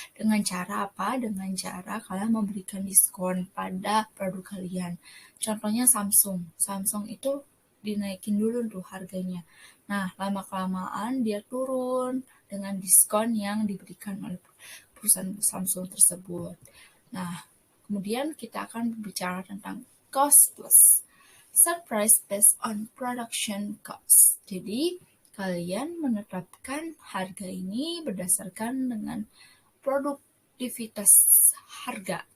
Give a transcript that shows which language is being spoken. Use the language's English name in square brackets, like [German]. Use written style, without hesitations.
[Indonesian] Dengan cara apa? Dengan cara kalian memberikan diskon pada produk kalian. Contohnya Samsung. Samsung itu dinaikin dulu tuh harganya. Nah, lama-kelamaan dia turun dengan diskon yang diberikan oleh perusahaan Samsung tersebut. Nah, kemudian kita akan berbicara tentang cost plus. [English] Set price based on production cost. [Indonesian] Jadi, kalian menetapkan harga ini berdasarkan dengan produktivitas harga.